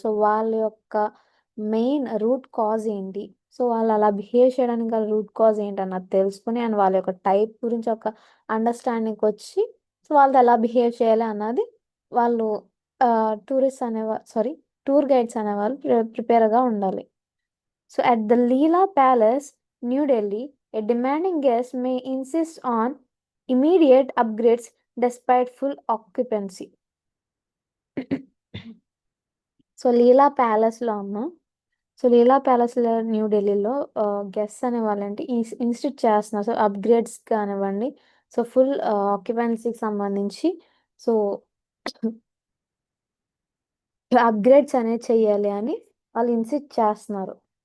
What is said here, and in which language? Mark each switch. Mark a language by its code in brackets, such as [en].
[te] So వాళ్ళ యొక్క main root cause ఏంటి, సో వాళ్ళు అలా బిహేవ్ చేయడానికి గల రూట్ కాజ్ ఏంటి అన్నది తెలుసుకుని అండ్ వాళ్ళ యొక్క టైప్ గురించి ఒక అండర్స్టాండింగ్కి వచ్చి సో వాళ్ళతో ఎలా బిహేవ్ చేయాలి అన్నది వాళ్ళు టూరిస్ట్ అనేవారు, సారీ, టూర్ గైడ్స్ అనేవాళ్ళు ప్రిపేర్గా ఉండాలి. [en] So at the Leela Palace, New Delhi, a demanding guest may insist on immediate upgrades despite full occupancy. [te] So లీలా ప్యాలెస్లో అమ్మ, సో లీలా ప్యాలెస్లో న్యూఢిల్లీలో గెస్ట్స్ అనేవాళ్ళు అంటే ఇన్స్టిట్యూట్ చేస్తున్నారు. సో అప్గ్రేడ్స్ కానివ్వండి, సో ఫుల్ ఆక్యుపెన్సీకి సంబంధించి సో అప్గ్రేడ్స్ అనేది చెయ్యాలి అని వాళ్ళు ఇన్సిస్ట్ చేస్తున్నారు.